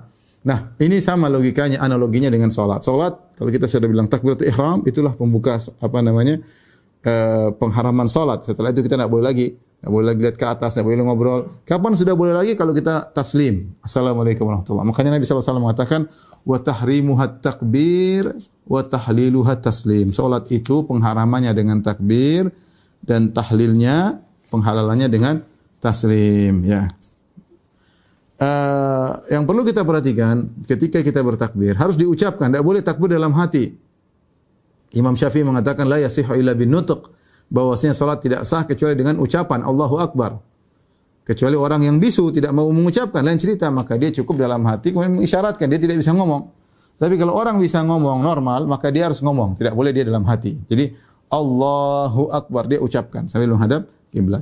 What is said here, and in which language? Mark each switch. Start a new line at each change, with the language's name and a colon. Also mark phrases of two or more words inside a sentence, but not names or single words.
Indonesian: Nah, ini sama logikanya, analoginya dengan salat. Salat, kalau kita sudah bilang
Arabic: تكبيرة الإحرام,
Indonesian: itulah pembuka pengharaman salat. Setelah itu kita tidak boleh lagi Tidak boleh lagi lihat ke atas, tidak boleh ngobrol. Kapan sudah boleh lagi? Kalau kita taslim.
Arabic: السلام عليكم ورحمة الله وبركاته.
Indonesian: Makanya Nabi SAW mengatakan,
Arabic: وتحريمها التكبير وتحليلها التسليم.
Indonesian: Salat itu pengharamannya dengan takbir dan tahlilnya, penghalalannya dengan taslim. Ya. Yang perlu kita perhatikan ketika kita bertakbir harus diucapkan, tidak boleh takbir dalam hati. Imam Syafi'i mengatakan
Arabic: لا يصح إلا بالنطق,
Indonesian: bahwasanya salat tidak sah kecuali dengan ucapan
Arabic: الله أكبر.
Indonesian: Kecuali orang yang bisu tidak mau mengucapkan, lain cerita, maka dia cukup dalam hati kemudian mengisyaratkan, dia tidak bisa ngomong. Tapi kalau orang bisa ngomong normal, maka dia harus ngomong, tidak boleh dia dalam hati. Jadi
Arabic: الله أكبر
Indonesian: dia ucapkan sambil menghadap kiblat.